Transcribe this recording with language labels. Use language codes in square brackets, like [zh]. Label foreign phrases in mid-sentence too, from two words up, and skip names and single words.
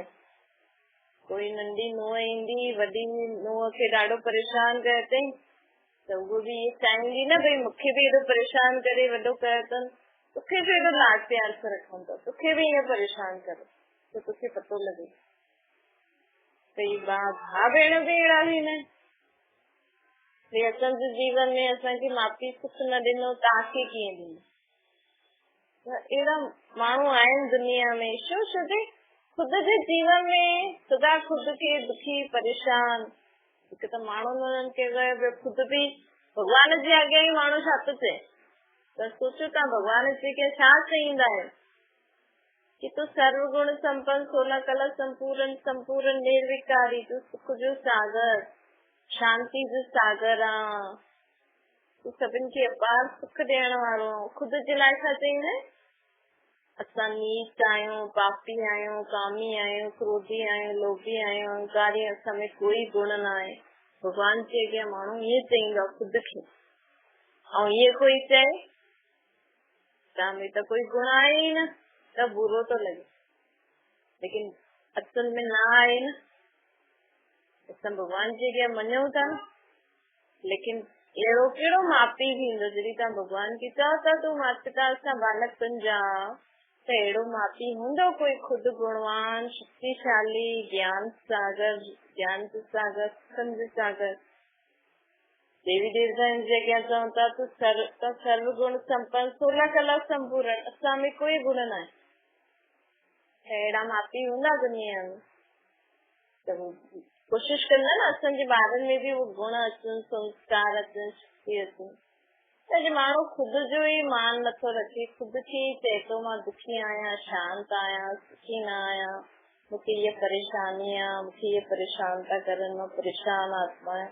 [sd] कोई नंढी नुंहुं ईंदी वॾी नुंहुं खे ॾाढो परेशान कयो अथई, त उहो बि इहे चाहींदी न भई मूंखे बि एॾो परेशान करे वॾो कयो अथनि, तोखे बि एॾो लाड प्यार सां रखनि था, तोखे बि ईअं परेशान करो त तोखे पतो लॻे। कई भाउ भेण बि अहिड़ा थींदा आहिनि, भई असांजे जीवन में असांखे माउ पीउ सुख न ॾिनो, तव्हांखे कीअं ॾिनो। त अहिड़ा माण्हू आहिनि दुनिया में, छो छोजे खुद जे जीवन में सदा खुद खे दुखी परेशान। हिकु त माण्हू हुननि खे ॿियो खुद बि भॻवान जे अॻियां ई माण्हू छा थो चए, त सोचो तव्हां भॻवान जे खे छा चईंदा आहियो कि तूं सर्वगुण संपन्न, सोलह कला संपूर्ण, संपूर्ण निर्विकारी, तूं सुख जो सागर, शांति जो सागर आहे, तूं सभिनि खे अपार सुख ॾियण वारो। खुद जे लाइ छा चईंदा आहिनि, असां नीच आहियूं, पापी आहियूं, कामी आहियूं, क्रोधी आहियूं, लोभी आहियूं, अहंकारी, असां में कोई गुण न आहे। भॻवान जे अॻियां माण्हू ईअं चईंदो खुद खे। और ये कोई चए में तो कोई गुण आए ही न तो बुरो तो लगे, लेकिन असल में ना आए न असां भगवान जी के मञूं था, लेकिन अहिड़ो कहिड़ो मापी थींदो जॾहिं तव्हां भगवान खे चओ था तूं माता पिता असां बालक तुंहिंजा, त अहिड़ो मापी हूंदो कोई खुदि गुणवान शक्तिशाली ज्ञान सागर ज्ञान सागर समझ सागर देवी देवता जगह चऊं था तो सर्व गुण संपन्न 16 कला संपूर्ण असां में कोई गुण न आहे, अहिड़ा मापी हूंदा दुनिया में त कोशिश कंदा न असांजे ॿारनि में बि उहे गुण अचनि संस्कार अचनि शक्ति अचनि। त अॼु माण्हू ख़ुदि जो ई मान नथो रखे, ख़ुदि खे ई चए थो मां दुखी आहियां शांत आहियां सुखी न आहियां, मूंखे हीअ परेशानी आहे मूंखे हीअ परेशान था करनि मां परेशान आत्मा आहियां।